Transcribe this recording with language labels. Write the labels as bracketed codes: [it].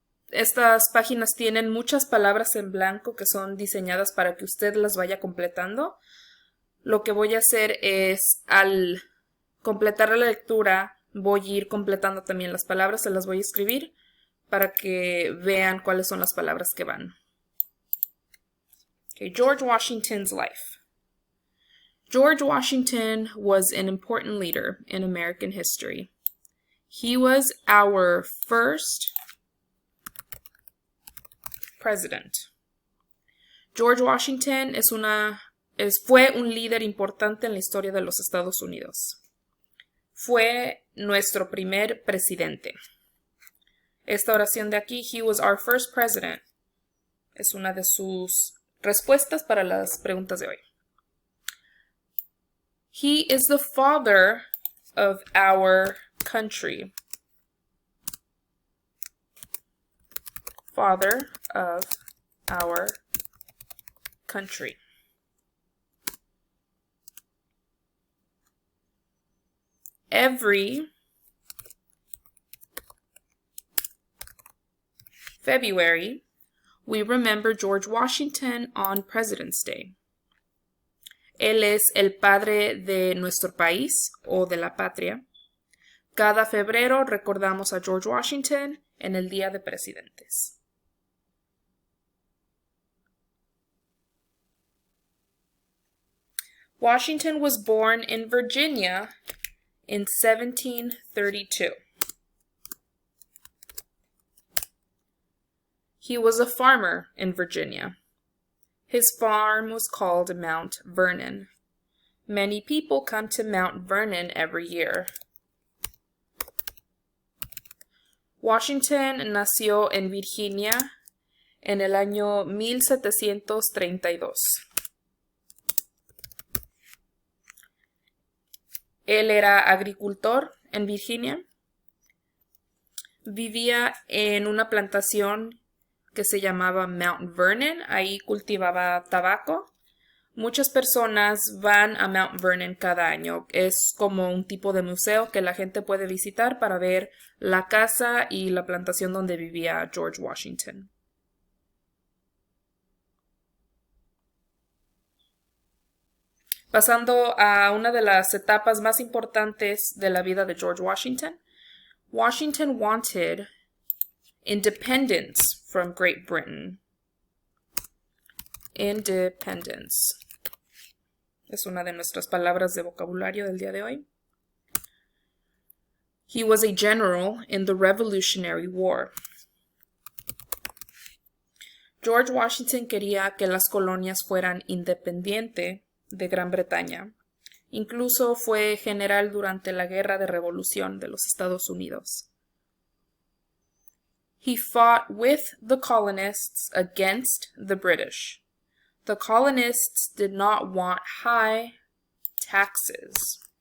[es] Estas páginas tienen muchas palabras en blanco que son diseñadas para que usted las vaya completando. Lo que voy a hacer es, al completar la lectura, voy a ir completando también las palabras, se las voy a escribir para que vean cuáles son las palabras que van. [en] Okay, George Washington's life. George Washington was an important leader in American history. He was our first president. [es] George Washington fue un líder importante en la historia de los Estados Unidos. Fue nuestro primer presidente. Esta oración de aquí, [en] he was our first president, [es] es una de sus respuestas para las preguntas de hoy. [en] He is the father of our country. Father of our country. Every February, we remember George Washington on President's Day. [es] Él es el padre de nuestro país o de la patria. Cada febrero recordamos a George Washington en el Día de Presidentes. [en] Washington was born in Virginia in 1732. He was a farmer in Virginia. His farm was called Mount Vernon. Many people come to Mount Vernon every year. [es] Washington nació en Virginia en el año 1732. Él era agricultor en Virginia. Vivía en una plantación que se llamaba Mount Vernon. Ahí cultivaba tabaco. Muchas personas van a Mount Vernon cada año. Es como un tipo de museo que la gente puede visitar para ver la casa y la plantación donde vivía George Washington. Pasando a una de las etapas más importantes de la vida de George Washington, [en] Washington wanted independence from Great Britain. Independence. [es] Es una de nuestras palabras de vocabulario del día de hoy. [en] He was a general in the Revolutionary War. [es] George Washington quería que las colonias fueran independientes de Gran Bretaña. Incluso fue general durante la Guerra de Revolución de los Estados Unidos. [en] He fought with the colonists against the British. The colonists did not want high taxes.